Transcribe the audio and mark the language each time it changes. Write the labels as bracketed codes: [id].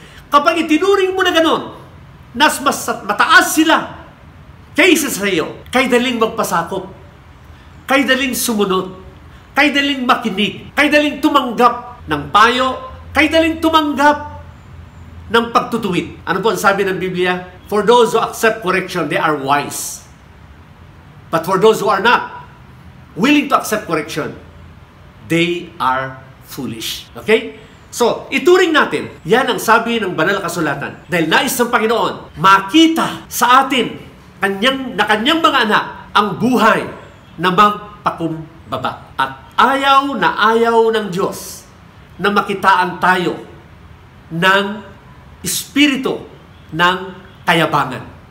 [tl] Kapag itinuring mo na ganon, mas mataas sila kaysa sa iyo, kay daling magpasakop, kay daling sumunod, kay daling makinig, kay daling tumanggap ng payo, kay daling tumanggap ng pagtutuwid. Ano po ang sabi ng Biblia? [en] For those who accept correction, they are wise. But for those who are not willing to accept correction, they are foolish. Okay? [tl] So, ituring natin, yan ang sabi ng banal na kasulatan. Dahil nais ng Panginoon, makita sa atin, kanyang mga anak, ang buhay na magpakumbaba. At ayaw ng Diyos na makitaan tayo ng espiritu ng kayabangan.